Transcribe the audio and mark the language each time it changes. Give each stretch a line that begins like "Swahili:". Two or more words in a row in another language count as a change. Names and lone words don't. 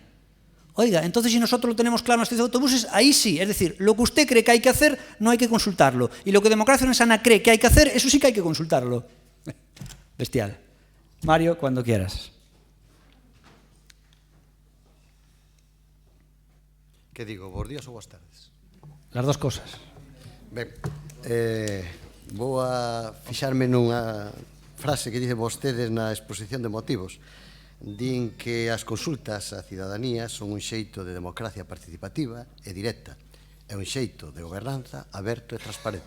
Spanish: Oiga, entonces si nosotros lo tenemos claro en las estaciones de autobuses, ahí sí, es decir, lo que usted cree que hay que hacer, no hay que consultarlo, y lo que Democracia Orensana cree que hay que hacer, eso sí que hay que consultarlo. Bestial. Mario, cuando quieras. ¿Qué digo, buenos días o buenas tardes? Las dos cosas.
Galician: Ben, vou a fixarme nunha frase que dice vostedes na exposición de motivos. Din que as consultas á cidadanía son un xeito de democracia participativa e directa. É un xeito de gobernanza aberto e transparente.